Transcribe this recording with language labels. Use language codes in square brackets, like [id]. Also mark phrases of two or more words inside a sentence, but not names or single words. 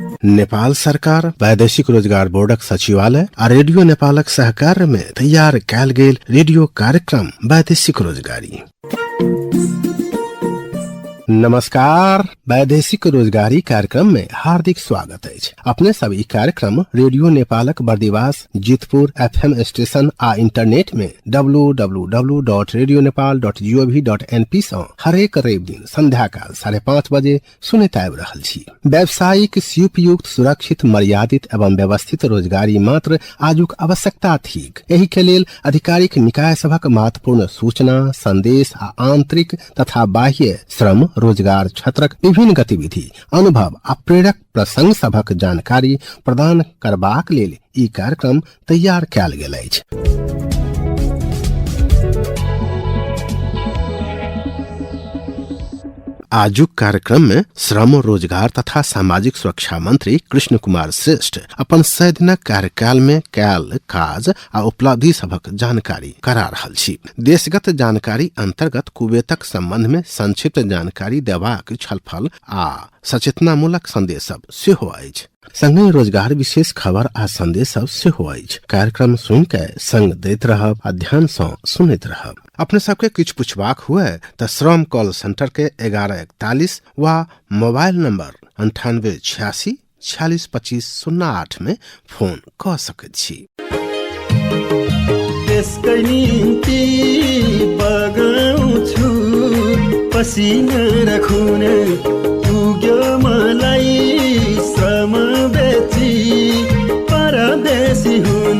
[mai] नेपाल सरकार वैदेशिक रोजगार बोर्डक सचिवालय आ रेडियो नेपालक सहकार में तैयार कयल गेल रेडियो कार्यक्रम वैदेशिक रोजगारी। नमस्कार, वैदेशिक रोजगारी कार्यक्रम में हार्दिक स्वागत है। अपने सब ई कार्यक्रम रेडियो नेपालक बर्दिवास जितपुर [en] FM station [mai] आ इंटरनेट में www.radionepal.gov.np से हरेक रवि दिन संध्या काल 5:30 बजे सुनैत आबि रहल छी। व्यावसायिक उपयुक्त सुरक्षित मर्यादित एवं व्यवस्थित रोजगारी मात्र आजुक आवश्यकता थिक। एहि के लेल आधिकारिक निकाय सभक महत्वपूर्ण सूचना संदेश आ आंतरिक तथा बाह्य श्रम रोजगार क्षेत्रक विभिन्न गतिविधि अनुभव आ प्रेरक प्रसंग सभक जानकारी प्रदान करबाक लेल ई कार्यक्रम तैयार कयल गेल अछि। आजुक कार्यक्रम में श्रम रोजगार तथा सामाजिक सुरक्षा मंत्री कृष्ण कुमार श्रेष्ठ अपन 100 दिनक कार्यकाल में कयल काज आ उपलब्धि सभक जानकारी करा रहल छी। देशगत जानकारी अंतर्गत कुवेतक संबंध में संक्षिप्त जानकारी देबाक छलफल आ सचेतनामूलक संदेश सब सेहो अछि। संगे रोजगार विशेष खबर आ संदेश सब सेहो अछि। कार्यक्रम सुन के संग दैत रहब आ ध्यान सँ सुनैत रहब। अपने सबके किछ पुछबाक हुए त श्रम [en] call centre [mai] के 1141 वा [en] mobile number [mai] 9886 46 25 08 में फोन क सकैत छी। [ne] त्यसकै निम्ति बगाउँछु पसिना र खुन पुग्यो मलाई श्रम बेची परदेशी हुन।